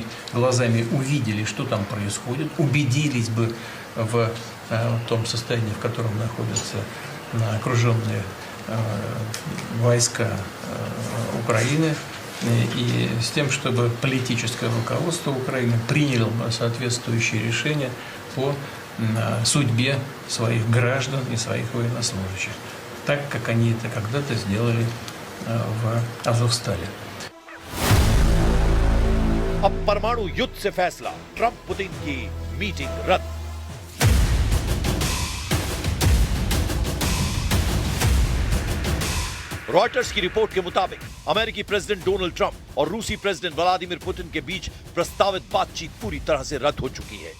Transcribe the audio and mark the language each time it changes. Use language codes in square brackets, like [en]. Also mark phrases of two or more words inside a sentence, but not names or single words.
[ru] глазами увидели, что там происходит, убедились бы в том состоянии, в котором находятся окруженные войска Украины, и с тем, чтобы политическое руководство Украины приняло соответствующие решения по судьбе своих граждан и своих военнослужащих, так как они это когда-то сделали в Азовстале. [hi] अब परमाणु युद्ध से फैसला, ट्रंप पुतिन की मीटिंग रद्द। रॉयटर्स की रिपोर्ट के मुताबिक अमेरिकी प्रेसिडेंट डोनाल्ड ट्रंप और रूसी प्रेसिडेंट व्लादिमीर पुतिन के बीच प्रस्तावित बातचीत पूरी तरह से रद्द हो चुकी है।